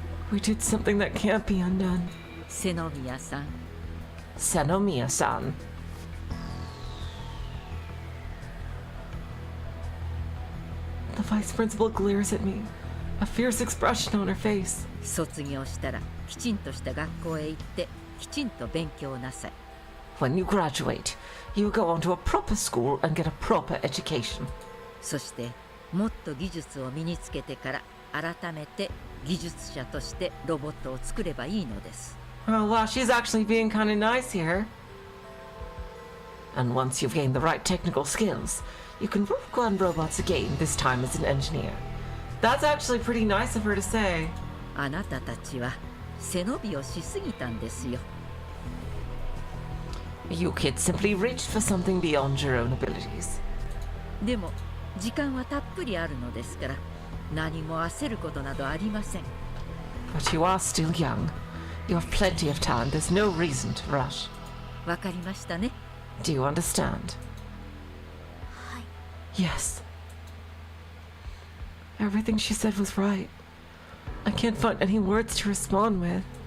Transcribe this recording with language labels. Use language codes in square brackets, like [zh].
[en] We did something that can't be undone. Senomiya-san. Senomiya-san. The vice principal glares at me, a fierce expression on her face. [ja] 卒業したらきちんとした学校へ行ってきちんと勉強なさい。 [en] When you graduate, you go on to a proper school and get a proper education. [ja] そしてもっと技術を身につけてから改めて技術者としてロボットを作ればいいのです。 [en] Oh wow, she's actually being kind of nice here. And once you've gained the right technical skills, you can work on robots again, this time as an engineer. That's actually pretty nice of her to say. [ja] あなたたちは背伸びをしすぎたんですよ。 [en] You kids simply reached for something beyond your own abilities. [ja] でも時間はたっぷりあるのですから何も焦ることなどありません。 [en] But you are still young. You have plenty of time. There's no reason to rush. [ja] わかりましたね。 [en] Do you understand? Yes. Everything she said was right. I can't find any words to respond with.